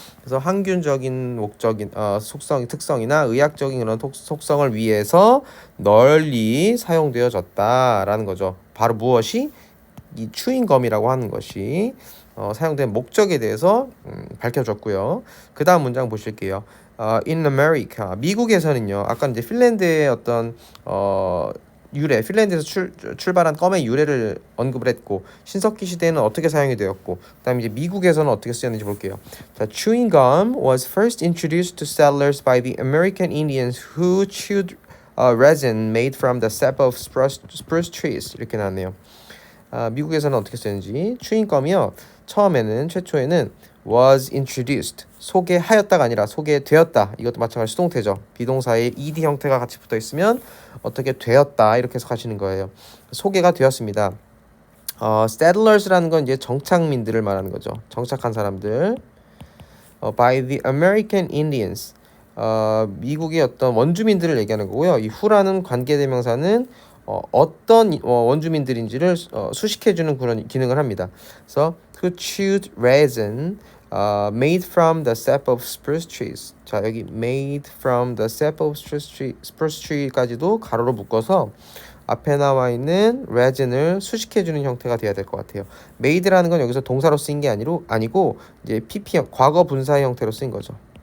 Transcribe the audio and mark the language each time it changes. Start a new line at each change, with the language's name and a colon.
Korean: 그래서 항균적인 목적인 특성이나 의학적인 그런 속성을 위해서 널리 사용되어졌다라는 거죠. 바로 무엇이 이 추인검이라고 하는 것이 사용된 목적에 대해서 밝혀졌고요. 그 다음 문장 보실게요.
English: In America,
Korean: 미국에서는요. 아까 이제 핀란드의 어떤 유래, 핀란드에서 출발한 껌의 유래를 언급을 했고 신석기 시대에는 어떻게 사용이 되었고 그다음에 이제 미국에서는 어떻게 쓰였는지 볼게요.
English: 자, chewing gum was first introduced to settlers by the American Indians who chewed resin made from the sap of spruce trees.
Korean: 이렇게 나왔네요. 미국에서는 어떻게 쓰였는지 추인검이요. 최초에는
English: was introduced
Korean: 소개하였다가 아니라 소개되었다. 이것도 마찬가지 수동태죠. 비동사의 ed 형태가 같이 붙어 있으면 어떻게 되었다 이렇게 해석하시는 거예요. 소개가 되었습니다. settlers라는 건 이제 정착민들을 말하는 거죠. 정착한 사람들.
English: by the American Indians.
Korean: 미국의 어떤 원주민들을 얘기하는 거고요. 이 who라는 관계대명사는 어떤 원주민들인지를 수식해주는 그런 기능을 합니다. 그래서
English: who chewed resin made from the sap of spruce trees.
Korean: 자, 여기
English: made from the sap of spruce tree
Korean: 까지도 가로로 묶어서 앞에 나와 있는 resin을 수식해주는 형태가 돼야 될 것 같아요. made라는 건 여기서 동사로 쓰인 게 아니고 이제 pp형 과거 분사 형태로 쓰인 거죠.